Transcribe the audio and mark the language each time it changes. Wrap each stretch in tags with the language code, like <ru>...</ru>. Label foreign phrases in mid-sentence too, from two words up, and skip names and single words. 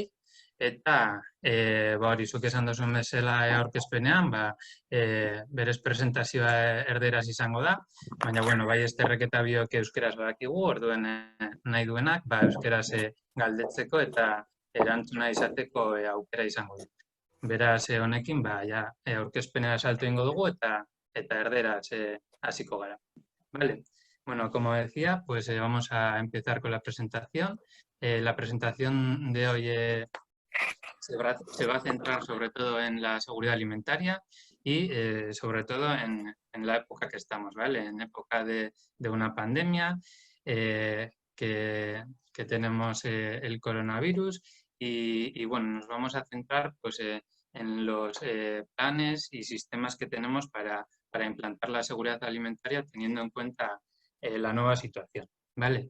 <eu>Eta hori zuk esan duzuen bezala aurkezpenean, berez presentazioa erderaz izango da, baina bai Esterrek eta biok euskeraz badakigu, orduen nahi duenak, euskeraz galdetzeko eta erantzuna izateko aukera izango du. Beraz, honekin, aurkezpenera salto ingo dugu eta erderaz hasiko gara.</eu> <es>Vale. Bueno, como decía, pues vamos a empezar con la presentación. La presentación de hoy se va a centrar sobre todo en la seguridad alimentaria y sobre todo en la época que estamos, ¿vale? En época de una pandemia, que tenemos el coronavirus y bueno, nos vamos a centrar pues en los planes y sistemas que tenemos para implantar la seguridad alimentaria teniendo en cuenta la nueva situación, ¿vale?</es>